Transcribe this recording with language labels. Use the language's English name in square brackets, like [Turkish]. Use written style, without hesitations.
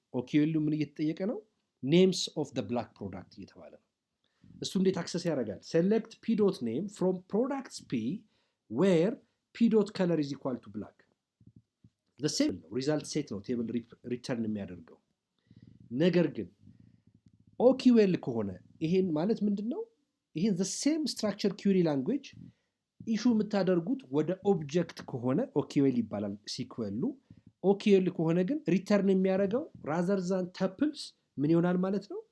[Amharic] OQL ምን እየተጠየቀ ነው? [English] names of the black product [Amharic] እየተባለ ነው። እሱ እንዴት አክሰስ ያደርጋል? [English] select p.name from products p where p.color is equal to black. the same result set [Amharic] ነው ቴብል ሪተርን የሚያደርገው። ነገር ግን OQL ከሆነ ይሄን ማለት ምንድነው? ይሄን [English] the same structure query language [Amharic] ኢሹ የምታደርጉት ወደ ኦብጀክት ከሆነ OQL ይባላል ሲኩዌሉ። OQL ከሆነ ግን ሪተርን የሚያደርገው [English] rather than tuples [Amharic] ምን ይሆናል ማለት ነው?